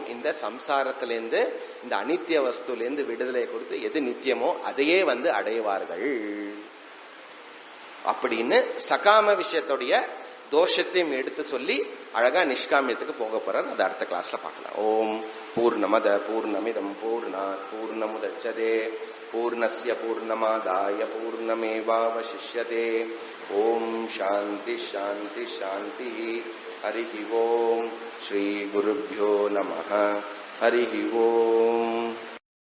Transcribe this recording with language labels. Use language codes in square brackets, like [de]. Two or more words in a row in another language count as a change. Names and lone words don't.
[ta] இந்த சம்சாரத்திலிருந்து, இந்த அனித்திய வஸ்துலேருந்து விடுதலை கொடுத்து எது நித்தியமோ அதையே வந்து அடைவார்கள் அப்படின்னு சகாம விஷயத்துடைய தோஷத்தையும் எடுத்து சொல்லி அழகா நிஷ்காமியத்துக்கு போக போறார். அது அடுத்த கிளாஸ்ல பார்க்கலாம். [sa] ॐ पूर्णमदः पूर्णमिदं पूर्णात् पूर्णमुदच्यते पूर्णस्य पूर्णमादाय पूर्णमेवावशिष्यते. ॐ शान्तिः शान्तिः शान्तिः. हरिः ॐ। श्री गुरुभ्यो नमः. हरिः ॐ.